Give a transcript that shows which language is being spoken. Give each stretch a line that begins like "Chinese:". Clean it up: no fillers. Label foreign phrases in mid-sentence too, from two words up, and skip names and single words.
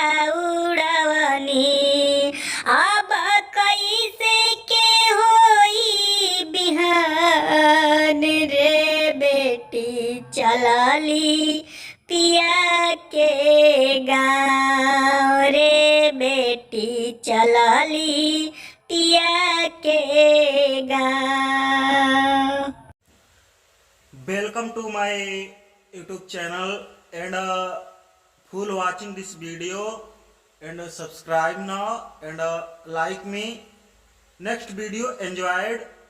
Bhojpuri: उड़वनी अब कैसे के होई बिहान रे बेटी चलली पिया के गाँव रे बेटी चलली पिया के गाँव।
English: Welcome to my YouTube channel and full watching this video and subscribe now and like me. Next video enjoyed.